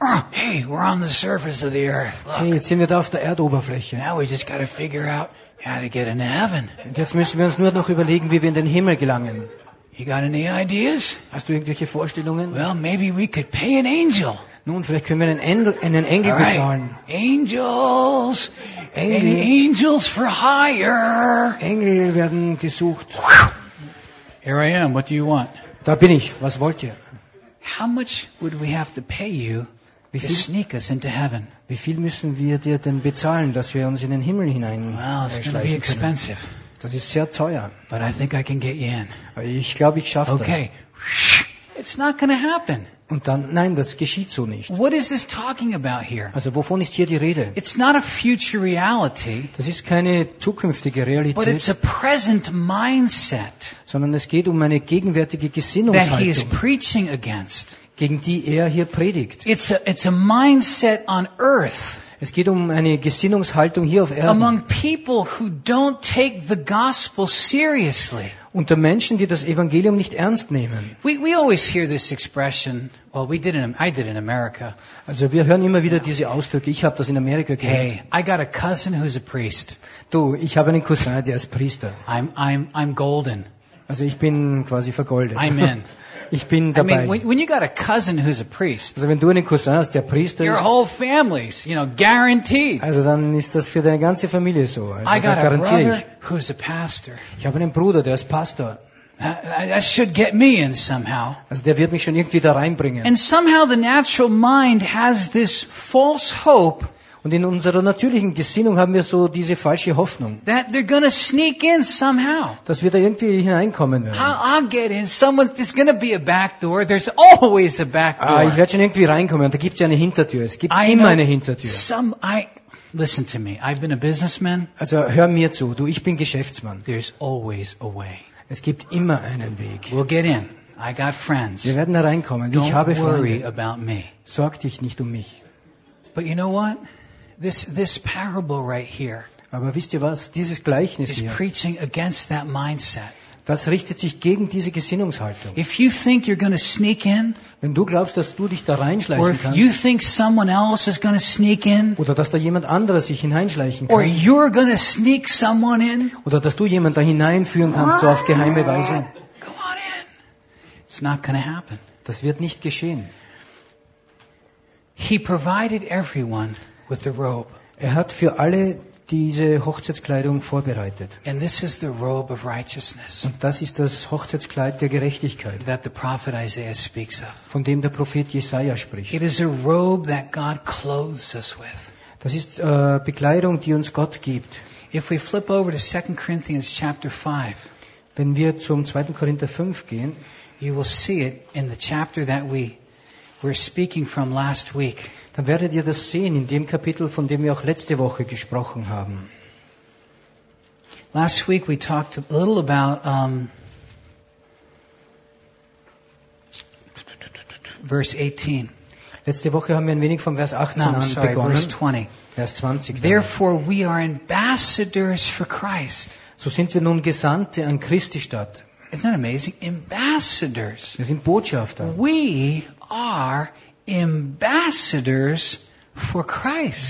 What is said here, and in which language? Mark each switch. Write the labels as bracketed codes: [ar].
[en] Hey, we're on the surface of the earth. Look. [de] Hey, jetzt sind wir da auf der Erdoberfläche. [en] Now we just gotta figure out how to get into heaven. [de] Und jetzt müssen wir uns nur noch überlegen, wie wir in den Himmel gelangen. [en] You got any ideas? [de] Hast du irgendwelche Vorstellungen? [en] Well, maybe we could pay an angel. [de] Nun, vielleicht können wir einen Engel bezahlen. [en] Angels, Engel. Angels for hire. [de] Engel werden gesucht. [en] Here I am. What do you want? [de] Da bin ich. Was wollt ihr? [en] How much would we have to pay you to sneak us into heaven? [de] Wie viel müssen wir dir denn bezahlen, dass wir uns in den Himmel hineinschleichen können? [en] Wow, it's going to be expensive. [de] Das ist sehr teuer. [en] But I think I can get you in. [de] Ich glaube, ich schaffe das. [en] Okay. It's not going to happen. [de] Und dann, nein, das geschieht so nicht. [en] What is this talking about here? [de] Also, wovon ist hier die Rede? [en] It's not a future reality. [de] Das ist keine zukünftige Realität. [en] But it's a present mindset. [de] Sondern es geht um eine gegenwärtige Gesinnungshaltung. [en] That he is preaching against. [de] Gegen die hier predigt. [en] It's a mindset on earth. [de] Es geht um eine Gesinnungshaltung hier auf Erden. [en] Among people who don't take the gospel seriously. [de] Unter Menschen, die das Evangelium nicht ernst nehmen. [en] We always hear this expression. Well, we did in, I did in America. [de] Also wir hören immer wieder diese Ausdrücke. Ich habe das in Amerika gehört. [en] Hey, I got a cousin who's a priest. [de] Du, ich habe einen Cousin, der ist Priester. [en] I'm golden. [de] Also ich bin quasi vergoldet. [en] I'm in. [de] Ich bin dabei. [en] I mean, when you got a cousin who's a priest. [de] Also wenn du einen Cousin hast, der Priester ist. [en] Your whole family's, you know, guaranteed. [de] Also dann ist das für deine ganze Familie so. Also [en] I got [de] garantiere [en] a brother [de] ich. [en] Who's a pastor. [de] Ich habe einen Bruder, der ist Pastor. [en] That should get me in somehow. [de] Also der wird mich schon irgendwie da reinbringen. [en] And somehow the natural mind has this false hope. [de] Und in unserer natürlichen Gesinnung haben wir so diese falsche Hoffnung. [en] That they're gonna sneak in somehow. [de] Dass wir da irgendwie hineinkommen werden. [en] I'll get in. Someone, there's gonna be a back door. There's always a back door. [de] Ich werde schon irgendwie reinkommen. Und da gibt's ja eine Hintertür. Es gibt immer eine Hintertür. [en] Listen to me. I've been a businessman. [de] Also hör mir zu. Du, ich bin Geschäftsmann. [en] There's always a way. [de] Es gibt immer einen Weg. [en] We'll get in. I got friends. [de] Wir werden da reinkommen. [en] Don't [de] ich habe [en] worry [de] Freunde. [en] About me. [de] Sorg dich nicht um mich. [en] But you know what? This parable right here. [de] Aber wisst ihr was? Dieses Gleichnis hier. [en] Is preaching against that mindset. [de] Das richtet sich gegen diese Gesinnungshaltung. [en] If you think you're going to sneak in. [de] Wenn du glaubst, dass du dich da reinschleichen kannst. [en] Or if you think someone else is going to sneak in. [de] Oder dass da jemand anderes sich hineinschleichen kann. [en] Or you're going to sneak someone in. [de] Oder dass du jemand da hineinführen kannst, so auf geheime Weise. [en] Come on in. It's not going to happen. [de] Das wird nicht geschehen. [en] He provided everyone. With the robe. [de] Er hat für alle diese Hochzeitskleidung vorbereitet. [en] And this is the robe of righteousness. [de] Und das ist das Hochzeitskleid der Gerechtigkeit. [en] That the prophet Isaiah speaks of. [de] Von dem der Prophet Jesaja spricht. [en] It is a robe that God clothes us with. [de] Das ist Bekleidung, die uns Gott gibt. [en] If we flip over to 2 Corinthians chapter 5. [de] Wenn wir zum 2. Korinther 5 gehen, [en] you will see it in the chapter that we're speaking from last week. [de] Dann werdet ihr das sehen in dem Kapitel, von dem wir auch letzte Woche gesprochen haben. [en] Last week we talked a little about verse 18. [de] Letzte Woche haben wir ein wenig vom Vers 18 an begonnen. [en] Verse 20. [de] Vers 20. [en] Therefore we are ambassadors for Christ. [de] So sind wir nun Gesandte an Christi statt. [en] Isn't that amazing? Ambassadors. [de] Wir sind Botschafter. [en] We are ambassadors for Christ.